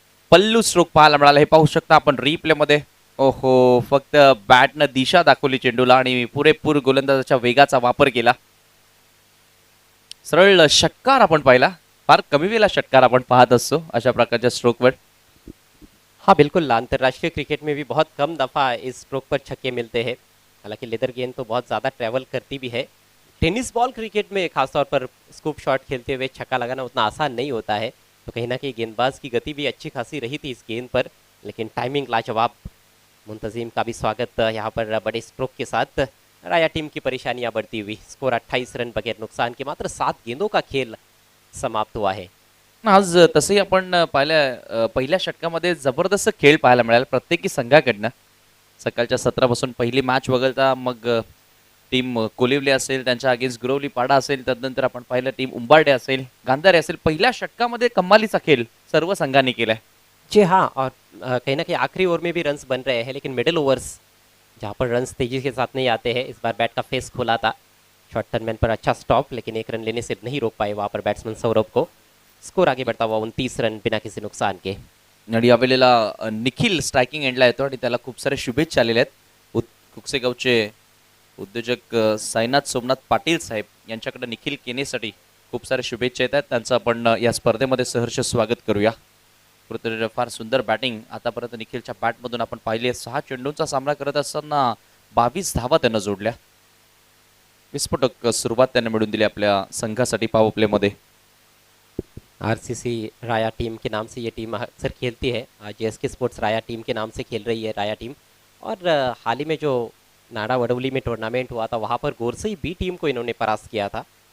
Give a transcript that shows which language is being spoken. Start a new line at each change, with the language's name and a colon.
Marathi: पल्लू stroke पाहायला मिळाला, हे पाहू शकता आपण रिप्ले मध्ये. ओहो, फक्त बॅटनं दिशा दाखवली चेंडूला आणि पुरेपूर गोलंदाजाच्या वेगाचा वापर केला. सरळ षटकार आपण पाहिला. फार कमी वेळेला षटकार आपण पाहत असतो अशा प्रकारच्या स्ट्रोकवर.
Hindi: हाँ बिल्कुल, अंतर्राष्ट्रीय क्रिकेट में भी बहुत कम दफ़ा इस स्ट्रोक पर छक्के मिलते हैं. हालांकि लेदर गेंद तो बहुत ज़्यादा ट्रैवल करती भी है. टेनिस बॉल क्रिकेट में खासतौर पर स्कूप शॉट खेलते हुए छक्का लगाना उतना आसान नहीं होता है. तो कहीं ना कहीं गेंदबाज की गति भी अच्छी खासी रही थी इस गेंद पर, लेकिन टाइमिंग लाजवाब. मुंतजिम का भी स्वागत यहाँ पर बड़े स्ट्रोक के साथ. राया टीम की परेशानियां बढ़ती हुई. स्कोर 28 रन बगैर नुकसान के. मात्र 7 गेंदों का खेल समाप्त हुआ है.
Marathi: आज तसंही आपण पहिल्या षटकामध्ये जबरदस्त खेळ पाहायला मिळाला प्रत्येकी संघाकडनं. सकाळच्या सत्रापासून पहिली मॅच वगळता मग टीम कोलिवली असेल, त्यांच्या अगेन्स्ट गुरवलीपाडा असेल, त्यानंतर आपण पाहिलं टीम उंबारडे असेल, गांधारे असेल, पहिल्या षटकामध्ये कमालीचा खेळ सर्व संघांनी केलाय.
Hindi: जी हाँ, और कहीं ना कहीं आखिरी ओवर में भी रन्स बन रहे हैं, लेकिन मिडिल ओवर्स जहाँ पर रन्स तेजी के साथ नहीं आते हैं. इस बार बैट का फेस खुला था. शॉर्ट टर्नमैन पर अच्छा स्टॉप, लेकिन 1 रन लेने से नहीं रोक पाए वहाँ पर बैट्समैन सौरभ को. स्कोर आगे बढ़ता हुआ 29 रन बिना किसी नुकसान के.
Marathi: आणि यावेळेला निखिल स्ट्रायकिंग एंडला येतो आणि त्याला खूप सारे शुभेच्छा आलेल्या आहेत. कुकसेगावचे उद्योजक साईनाथ सोमनाथ पाटील साहेब यांच्याकडे निखिल केनेसाठी खूप सारे शुभेच्छा येतात. त्यांचं आपण या स्पर्धेमध्ये सहर्ष स्वागत करूया. फार सुंदर बॅटिंग आतापर्यंत निखिलच्या बॅटमधून आपण पाहिली. 6 चेंडूंचा सामना करत असताना 22 धावा त्यानं जोडल्या. विस्फोटक सुरुवात त्याने मिळवून दिली आपल्या संघासाठी पॉवर प्लेमध्ये.
Hindi: आरसीसी राया टीम के नाम से ये टीम अक्सर खेलती है. आज जेएसके स्पोर्ट्स राया टीम के नाम से खेल रही है राया टीम. और हाल ही में जो नाडा वडोली में टूर्नामेंट हुआ था, वहां पर गोरसई बी टीम को इन्होंने परास्त किया था।